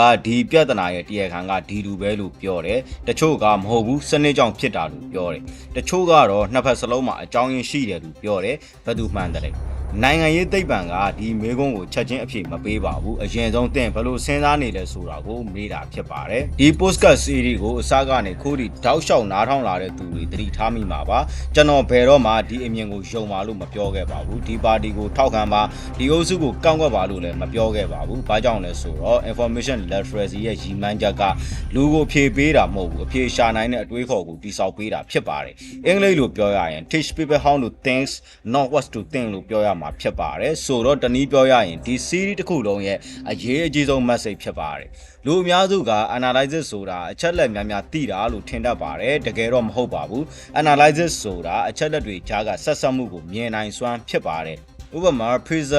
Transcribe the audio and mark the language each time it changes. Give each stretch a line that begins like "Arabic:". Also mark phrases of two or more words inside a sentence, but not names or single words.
Burmese: ဒီပြဿနာရဲ့တရားခံကဒီလူပဲလို့ပြောတယ်တချို့ကမဟုတ်ဘူးစနစ်ကြောင့်ဖြစ်တာလို့ပြောတယ်တချို့ကတော့နှစ်ဖက်စလုံးမှာအကြောင်းရင်းရှိတယ်လို့ပြောတယ်ဘယ်သူမှန်တယ်နိုင်ငံရေးသိပ္ပံကဒီမေခွန်းကိုချက်ချင်းအဖြစ်မပေးပါဘူးအရင်ဆုံးသင်ဘယ်လိုစဉ်းစားနေလဲဆိုတာကိုမေးတာဖြစ်ပါတယ်ဒီ
English: podcast series
Burmese: ကိုအစကနေခိုးဒီတောက်လျှောက်နားထောင်လာတဲ့သူတွေသတိထားမိမှာပါကျွန်တော်ဘယ်တော့မှဒီအမြင်ကိုယုံ ပါလို့မပြောခဲ့ပါဘူးဒီပါတီကိုထောက်ခံပါဒီအုပ်စုကိုကောင်းကွက်ပါလို့လည်းမပြောခဲ့ပါဘူးဘာကြောင့်လဲဆိုတော့
English: information literacy
Burmese: ရဲ့ရည်မှန်းချ က်ကလူကိုဖြေပေးတာမဟုတ်ဘူးအဖြေရှာနိုင်တဲ့အတွေးခေါ်ကိုတိစောက်ပေးတာဖြစ်ပါတယ်အင်္ဂလိပ်လိုပြောရရင်
English: teach people how to think not what to think
Burmese: လို့ပြောရမှာဖြစ်ပါတယ်ဆိုတော့တနည်းပြောရရင်ဒီ series တစ်ခုလုံးရဲ့အရေးအကြီးဆုံး message ဖြစ်ပါတယ်လူအများစုက analysis ဆိုတာအချက်လက်များများသိတာလို့ထင်တတ်ပါတယ်တကယ်တော့မဟုတ်ပါဘူး analysis ဆိုတာအချက်လက်တွေကြားကဆက်စပ်မှုကိုမြင်နိုင်စွမ်းဖြစ်ပါတယ်ဥပမာ freezer